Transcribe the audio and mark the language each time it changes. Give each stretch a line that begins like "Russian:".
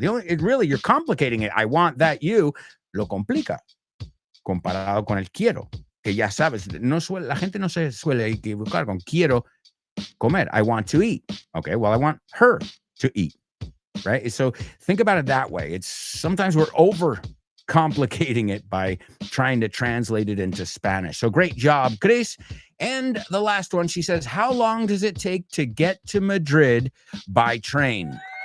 English: You're complicating it. I want that you,
Spanish: lo complica. Comparado con el quiero, que ya sabes, la gente no se suele equivocar con quiero comer.
English: I want to eat. Okay, well, I want her to eat, right? So think about it that way. It's sometimes we're over complicating it by trying to translate it into Spanish. So great job, Chris. And the last one, she says, how long does it take to get to Madrid by train?